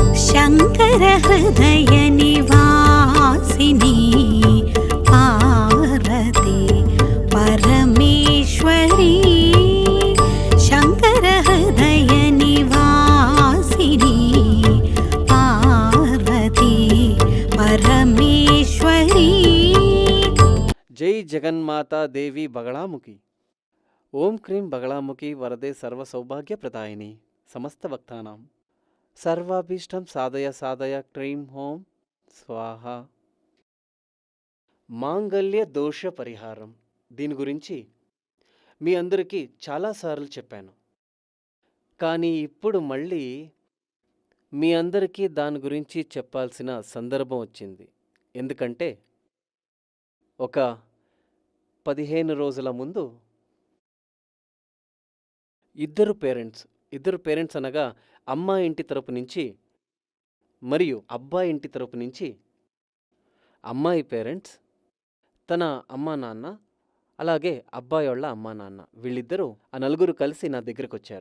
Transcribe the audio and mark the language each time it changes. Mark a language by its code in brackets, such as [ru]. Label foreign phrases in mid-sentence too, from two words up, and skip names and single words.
[sa] शङ्कर हृदय निवासिनी पार्वती परमेश्वरी शङ्कर हृदय निवासिनी पार्वती परमेश्वरी। जय जगन्माता देवी बगलामुखी। ओम क्रीं बगलामुखी वरदे सर्वसौभाग्यप्रदायिनी समस्तभक्तानां सर्वाभीष्टं साधय साधय क्रीं ओं स्वाहा। [te] మాంగళ్య దోష పరిహారం దీని గురించి మీ అందరికీ చాలాసార్లు చెప్పాను, కానీ ఇప్పుడు మళ్ళీ మీ అందరికీ దాని గురించి చెప్పాల్సిన సందర్భం వచ్చింది. ఎందుకంటే ఒక 15 రోజుల ముందు ఇద్దరు పేరెంట్స్ అనగా అమ్మాయి ఇంటి తరపు నుంచి మరియు అబ్బాయి ఇంటి తరపు నుంచి అమ్మాయి పేరెంట్స్ తన అమ్మా నాన్న అలాగే అబ్బాయి వాళ్ళ అమ్మా నాన్న వీళ్ళిద్దరూ ఆ నలుగురు కలిసి నా దగ్గరకు వచ్చారు.